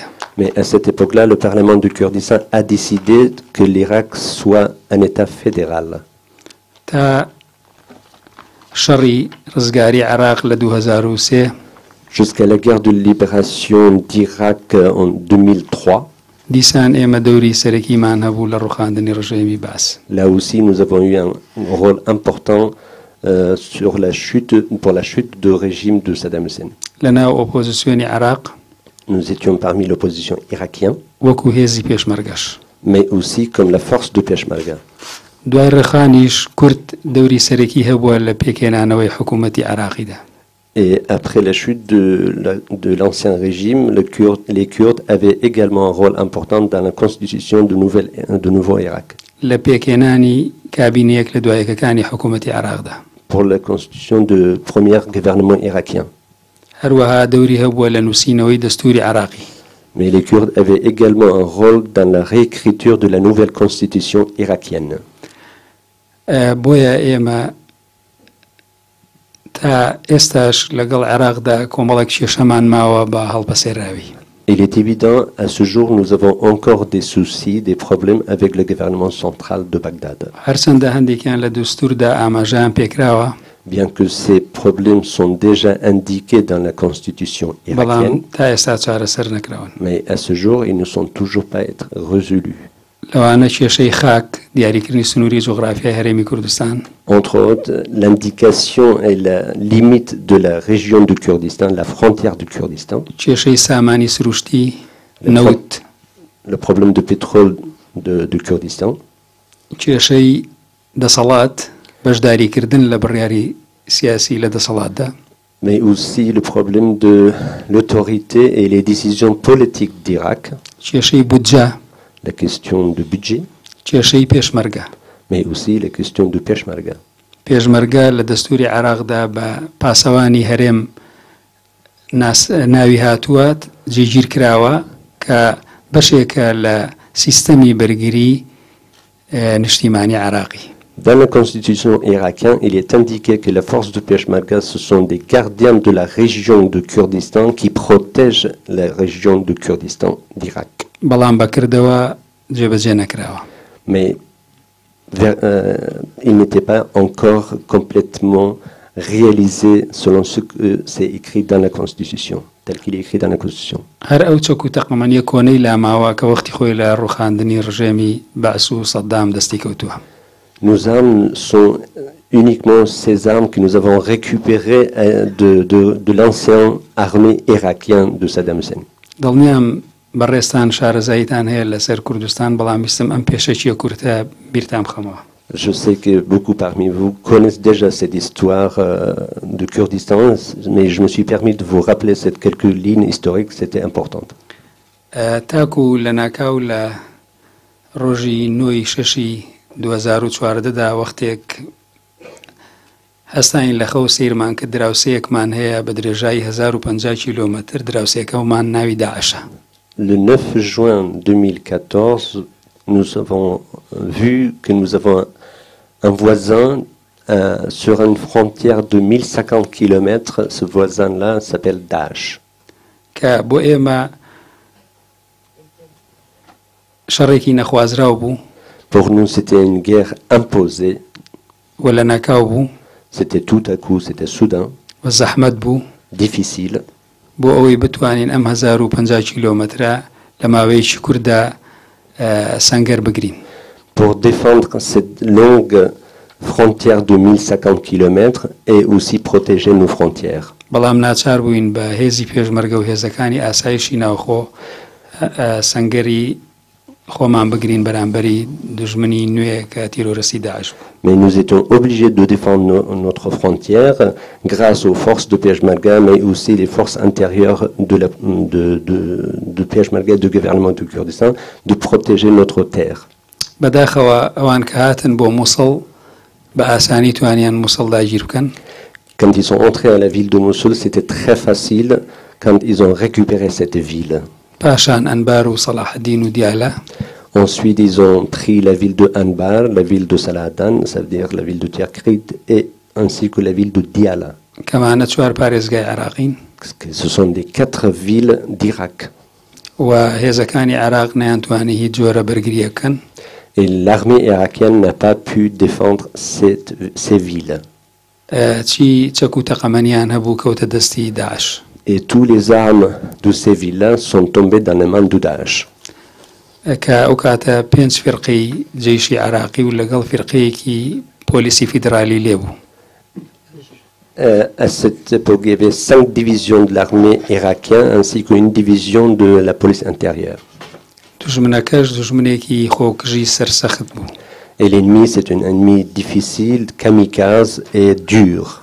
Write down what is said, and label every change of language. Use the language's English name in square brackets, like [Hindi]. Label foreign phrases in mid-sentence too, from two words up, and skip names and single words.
[French] Mais à cette époque-là, le Parlement du Kurdistan a décidé que l'Irak soit un État fédéral. [Central Kurdish] تا شەڕی ڕزگاری عراق لە 2003 [French] Jusqu'à la guerre de libération d'Irak en 2003, [Central Kurdish] دیسان ئێمە دەوری سەرەکیمان هەبوو لە ڕوخاندنی ڕژێمی باس. [French] là aussi nous avons eu un rôle important pour la chute du régime de Saddam Hussein. [Central Kurdish] لە ناو ئۆپۆزیسیۆنی عراق [French] Nous étions parmi l'opposition irakienne, [Central Kurdish] وەکو هێزی پێشمەرگەش. [French] mais aussi comme la force de Peshmerga. [Central Kurdish] دوای ڕێخانیش کورد دەوری سەرەکی هەبووە لە پێکێنانەوەی حکوومەتی عراقیدا. [French] Et après la chute de l'ancien régime, les Kurdes avaient également un rôle important dans la constitution de nouveau Irak. [Central Kurdish] لە پێکێنانی کابینەیەک لە دوایەکەکانی حکوومەتی عراقدا. [French] Pour la constitution du premier gouvernement irakien. [Central Kurdish] هەروەها دەوری هەبووە لە نووسینەوەی دەستوری عراقی. [French] Mais les Kurdes avaient également un rôle dans la réécriture de la nouvelle constitution irakienne. [Central Kurdish] بۆیە ئێمە تا ئێستاش لەگەڵ عراقدا کۆمەڵێک کێشەمان ماوە بە هەڵبەسێراوی. [French] Il est évident, à ce jour, nous avons encore des soucis, des problèmes avec le gouvernement central de Bagdad. [Central Kurdish] هەرچەندە هەندێکیان لە دەستوردا ئاماژەیان پێکراوە. [French] Bien que ces problèmes sont déjà indiqués dans la constitution irakienne, [Central Kurdish] تا ئێستا چارەسەر نەکراون. [French] mais à ce jour, ils ne sont toujours pas être résolus. [Central Kurdish] لەوانە کێشەی خاک دیاریکردنی سنووری جغرافیای هەرێمی کوردستان. [French] Entre autres, l'indication et la limite de la région du Kurdistan, la frontière du Kurdistan. [Central Kurdish] کێشەی سامانی سروشتی نەوت. [French] Le problème de pétrole du Kurdistan. [Central Kurdish] کێشەی دەسەڵات بەشداریکردن لە بڕیاری سیاسی لە دەسەڵاتدا. [French] Mais aussi le problème de l'autorité et les décisions politiques d'Irak. [Central Kurdish] کێشەی بودجە. [French] La question de budget. [Central Kurdish] کێشەی پێشمەرگە. [French] Mais aussi la question de Peshmerga. [Central Kurdish] پێشمەرگە لە دەستوری عراقدا بە پاسەوانی هەرێم ناوی هاتووە جێگیر کراوە کە بەشێکە لە سیستەمی بەرگری نیشتیمانی عراقی. [French] Dans la constitution irakienne, il est indiqué que les forces de Peshmerga, ce sont des gardiens de la région de Kurdistan qui protègent la région de Kurdistan d'Irak. [Central Kurdish] بەڵام بەکردەوە جێبەجێ نەکراوە. [French] Mais il n'était pas encore complètement réalisé selon ce que c'est écrit dans la Constitution, tel qu'il est écrit dans la Constitution. [Central Kurdish] هەر ئەو چەک و تەقەمەنیە کۆنەی لاماوە کە وەختی خۆی لە ڕوخاندنی ڕژێمی بەعس و سەدام دەستی کەوتووە. [French] Nos armes sont uniquement ces armes que nous avons récupérées de l'ancienne armée irakienne de Saddam Hussein. [Central Kurdish] دڵنیام بەڕێستان شارەزاییتان هەیە لەسەر کوردستان بەڵام ویستم ئەم پێشەچیە کورتە بیرتان بخەمەوە. [French] Je sais que beaucoup parmi vous connaissent déjà cette histoire de Kurdistan, mais je me suis permis de vous rappeler ces quelques lignes historiques, c'était important. [Central Kurdish] تاکو لە ناکاو لە ڕۆژی 9/6 2014دا وەختێک هەستاین لە خەو سیرمان کە دراوسەیەکمان هەیە بە درێژایی 1050 کیلۆمەتر دراوسەکەمان ناوی داعشە. [French] Le 9 juin 2014, nous avons vu que nous avons un voisin sur une frontière de 1050 km. Ce voisin-là s'appelle Daesh. [Central Kurdish] کە بۆ ئێمە شەڕێکی نەخوازراو بوو. [French] Pour nous, c'était une guerre imposée. [Central Kurdish] وە لە ناکاو بوو. [French] C'était tout à coup, c'était soudain. [Central Kurdish] وە زەحمەت بوو. [French] Difficile. [Central Kurdish] بۆ ئەوەی بتوانین ئەم 1050 کیلۆمەترە لە ماوەیەکی کووردا سەنگەر بگرین. [French] Pour défendre cette longue frontière de 1050 km et aussi protéger nos frontières. [Central Kurdish] بەڵام ناچار بووین بە هێزی پێشمەرگە و هێزەکانی ئاسایشی ناوخۆ سەنگەری خۆمان بگرین بەرامبەری دژمنی نوێ کە تیرۆرەسی داعش بوو. [French] Mais nous étions obligés de défendre notre frontière grâce aux forces de Peshmerga, mais aussi les forces intérieures de Peshmerga et du gouvernement du Kurdistan, de protéger notre terre. [Central Kurdish] بەداخەوە ئەوان کە هاتن بۆ مووسڵ بە ئاسانی توانیان مووسڵ داگیر بکەن. [French] Quand ils sont entrés à la ville de Mossoul, c'était très facile quand ils ont récupéré cette ville. [Central Kurdish] پاشان ئەنبار و سەلاحەدین و دیالە. [French] Ensuite, ils ont pris la ville de Anbar, la ville de Saladan, ça veut dire la ville de Tikrit, et ainsi que la ville de Diyala. [Central Kurdish] کەمانە چوار پارێزگای عراقین [French] Ce sont les 4 villes d'Irak. [Central Kurdish] و هێزەکانی عراق نەیانتوانی هیچ جۆرە بەرگریە بکەن [French] Et l'armée irakienne n'a pas pu défendre ces villes. [Central Kurdish] چی چەک و تەقەمەنیان هەبوو کەوتە دەستی داعش [French] Et tous les armes de ces villes-là sont tombées dans les mains de Daesh. [Central Kurdish] کە ئەو کاتە 5 فرقی جێیشی عراقی و لەگەڵ فرقەیەکی پۆلیسی فیدرالی لێبوو [French] À cette époque, il y avait 5 divisions de l'armée irakienne ainsi qu'une division de la police intérieure. [Central Kurdish] دوژمنەکەش دوژمنێکی خۆکژی سەرسەخت بوو [French] Et l'ennemi, c'est un ennemi difficile, kamikaze et dur.